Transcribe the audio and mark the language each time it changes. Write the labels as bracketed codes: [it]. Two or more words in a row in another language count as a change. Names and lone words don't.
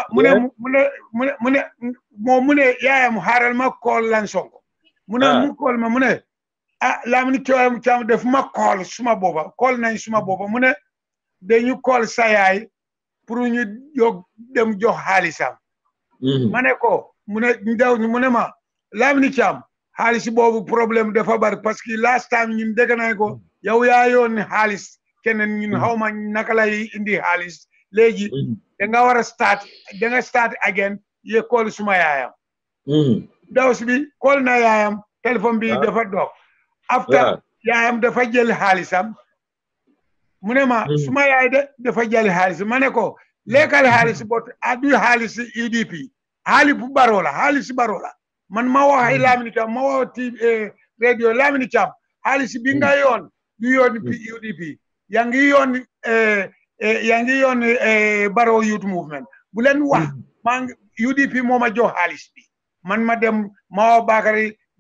[wo] ne yaayam xaaral ma kool Lan Sonko mu ne mu kool ma mu ne Lamine Thiam def ma kool suma booba kool nañ suma booba mu ne dañu kool sa yaay pour ñu dem jox xaalisam ma ne ko mu ne ndaw mu ne ma Lamine Thiam xaalis boobu problème dafa bari [fr] parce que [en] last time [wo] ñun dégg nañ ko yow yaa yoon xaalis keneen ñun xaw ma naka lay indi xaalis léegi da nga war a [en] start again [wo] ye call suma yaayam daw si bi call na yaayam téléphone bi dafa dog after yaayam dafa jël xaalisam mu ne ma suma yaay dafa jël xaalis ma ne ko lekkal xaalis bot adu xaalis UDP xaalis bu baro la man ma wax ay Lamine Thiam ma wax radio Lamine Thiam xaalis bi nga yoon du yoon UDP yaa ngi yoon Barrow Youth Movement bu leen wax maa UDP moo ma jox xaalis bi man ma dem ma wax Bakary